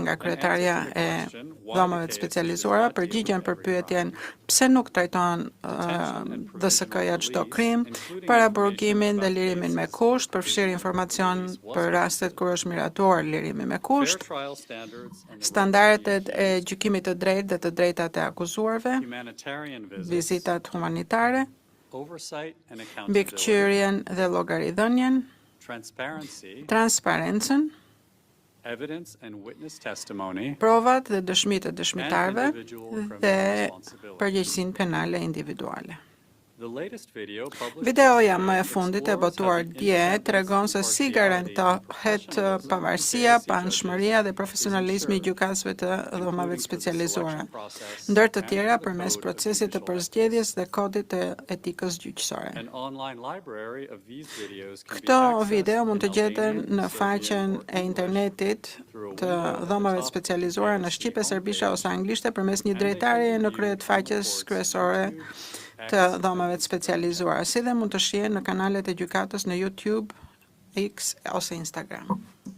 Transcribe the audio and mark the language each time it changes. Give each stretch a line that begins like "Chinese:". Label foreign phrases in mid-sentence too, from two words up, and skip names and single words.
Albanian: nga kryetarja e dhomave të specializuara, përgjigjen për pyetjen pse nuk trajtohen DSK-ja çdo krim, paraburgimin dhe lirimin me kusht, përfshirë informacion për rastet kur është miratuar lirimi me kusht, standardet e gjykimit të drejtë dhe të drejtat e akuzuarve, vizitat humanitare, mbikëqyrjen dhe llogaridhënien, transparencën,
English: evidence and witness testimony,
Albanian: provat dhe dëshmitë e
English: and
Albanian: dëshmitarëve
English: individual criminal
Albanian: dhe
English: responsibility.
Albanian: përgjegjësinë penale individuale.
English: The latest video published
Albanian: Videoja
English: yesterday
Albanian: më e fundit e
English: explores
Albanian: botuar
English: how the
Albanian: dje
English: independence,
Albanian: tregon se si
English: impartiality,
Albanian: garantohet
English: professionalism
Albanian: pavarësia,
English: of the
Albanian: panshmëria dhe
English: is
Albanian: profesionalizmi i
English: ensured,
Albanian: gjykatësve të dhomave
English: including
Albanian: të
English: through the
Albanian: specializuara,
English: selection process
Albanian: ndër të
English: and
Albanian: tjera
English: through the
Albanian: përmes
English: code of
Albanian: procesit të
English: judicial
Albanian: përzgjedhjes
English: ethics.
Albanian: dhe kodit të etikës gjyqësore.
English: An online library of these videos can be
Albanian: Këto
English: accessed
Albanian: video mund të
English: in
Albanian: gjeten
English: Albanian,
Albanian: në
English: Serbian,
Albanian: faqen
English: or
Albanian: e
English: English
Albanian: internetit
English: through a
Albanian: të
English: window at the
Albanian: dhomave
English: top of the
Albanian: specializuara në
English: KOC
Albanian: shqipe, serbishe
English: homepage,
Albanian: ose anglisht përmes një
English: and they can
Albanian: drejtarie
English: be
Albanian: në
English: viewed
Albanian: krye të
English: from the
Albanian: faqes
English: court's
Albanian: kryesore
English: YouTube,
Albanian: të
English: X,
Albanian: dhomave
English: and
Albanian: të specializuara, si dhe mund të shihen në kanalet e gjykatës në YouTube, X ose Instagram.